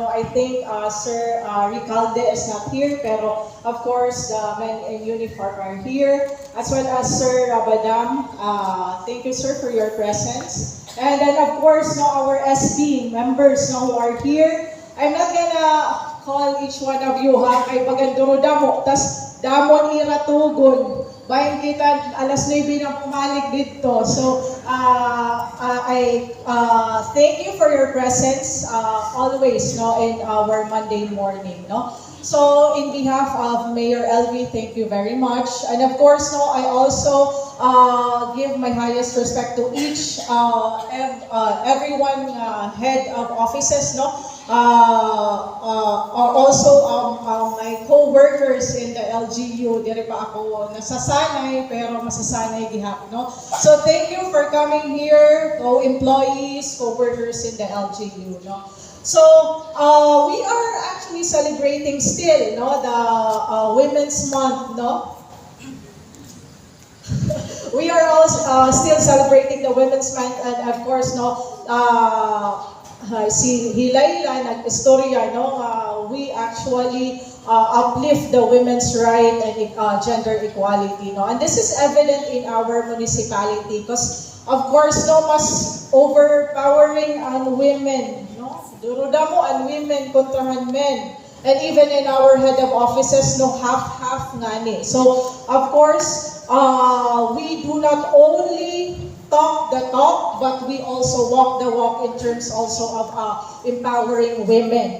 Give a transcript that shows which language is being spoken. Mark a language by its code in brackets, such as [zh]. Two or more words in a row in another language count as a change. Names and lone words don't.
[en] No, I think Sir Ricalde is not here, pero of course, the men in uniform are here, as well as Sir Rabadam. Thank you, sir, for your presence. And then, of course, no, our SB members no, who are here. I'm not gonna call each one of you, ha? [war] Kay paganduro damo, tas damon ira tugon. Bayan kita alas 9 na pumalik dito. [en] So, I thank you for your presence always no, in our Monday morning. No? So, in behalf of Mayor LV, thank you very much. And of course, no, I also give my highest respect to each, everyone head of offices, no? Also my co-workers in the LGU, [war] dire pa ako nasasanay pero masasanay gihap, no? [en] So thank you for coming here, co-employees, co-workers in the LGU, no? So we are actually celebrating still, no, the Women's Month, no? We are all still celebrating the Women's Month, and of course, [war] no, si Hilayla nag-istorya, no, [en] we actually uplift the women's right and gender equality, no, and this is evident in our municipality because, of course, no, [war] mas overpowering ang women, no, durudamo ang women kontrahan men, [en] and even in our head of offices, no, half ngani. So, of course, we do not only talk the talk, but we also walk the walk in terms also of empowering women.